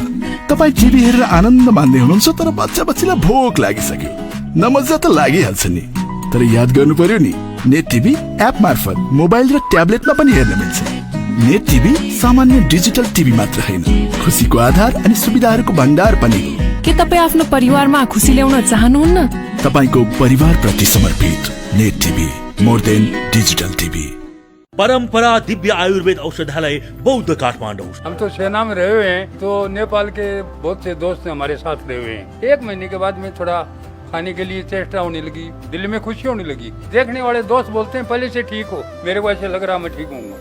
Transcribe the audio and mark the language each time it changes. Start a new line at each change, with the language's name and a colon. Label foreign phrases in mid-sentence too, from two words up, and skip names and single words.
Nepali: तपाईँ टिभी हेरेर आनन्द मान्दै हुनुहुन्छ, तर बच्चालाई भोक लागिसक्यो, नमजा त लागिहाल्छ नि, तर याद गर्नु पर्यो नि नेट टिभी एप मार्फत मोबाइल र ट्याब्लेटमा पनि हेर्न मिल्छ। नेट टिभी सामान्य डिजिटल टिभी मात्र हैन, खुसीको आधार अनि सुविधाहरूको भण्डार पनि हो। के तपाईँ आफ्नो परिवारमा खुसी ल्याउन चाहनुहुन्न? तपाईको परिवार प्रति समर्पित नेट टिभी,
English: more than digital TV.
Nepali: परंपरा दिव्य आयुर्वेद औषधालय बौद्ध काठमांडू।
Hindi: हम तो सेना में रहे हुए हैं, तो नेपाल के बहुत से दोस्त हमारे साथ रहे हुए हैं। 1 महीने के बाद में थोड़ा खाने के लिए चेष्टा होने लगी, दिल में खुशी होने लगी। देखने वाले दोस्त बोलते हैं पहले से ठीक हो, मेरे को ऐसे लग रहा मैं ठीक हूँ।